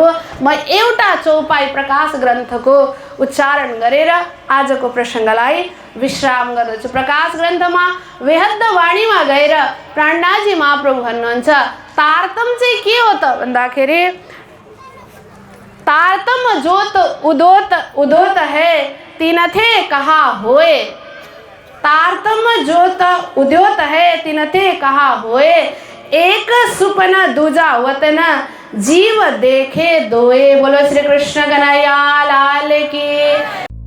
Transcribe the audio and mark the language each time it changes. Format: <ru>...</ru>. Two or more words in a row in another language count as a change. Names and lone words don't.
<ne>म एउटा चौपाई प्रकाश ग्रन्थको उच्चारण गरेर आजको प्रसङ्गलाई विश्राम गर्दछु। प्रकाश ग्रन्थमा वेहद्द वाणीमा गएर प्राणनाथजी महाप्रभु भन्नुहुन्छ तारतम चाहिँ के हो त भन्दाखेरि</ne> <hi>तारतम जोत उदोत उदोत है तिनथे कहा होए। तारतम जोत उद्योत है तिनथे कहा होए। एक सुपना दूजा वतन जीव देखे दोए। बोलो श्री कृष्ण कन्हैया लाल की।</hi>